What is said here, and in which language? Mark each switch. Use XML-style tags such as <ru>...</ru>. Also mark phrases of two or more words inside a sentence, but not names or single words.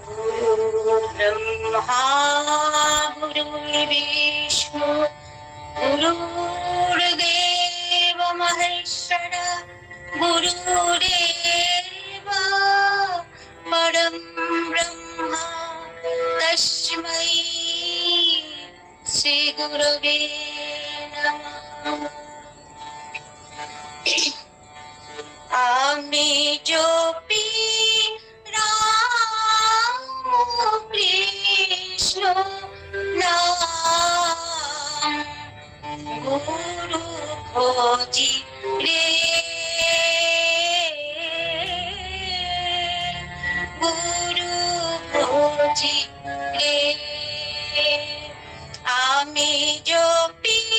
<sa>গুরু ব্রহ্মা গুরু বিষ্ণু গুরু गुरुर्देव महेश्वर गुरुरेव परं ब्रह्म तस्मै श्री गुरवे नमः।</sa> <bn>আমি জপি রাম কৃষ্ণ নাম গুরু খোঁজি রে গুরু খোঁজি রে আমি জপি</bn>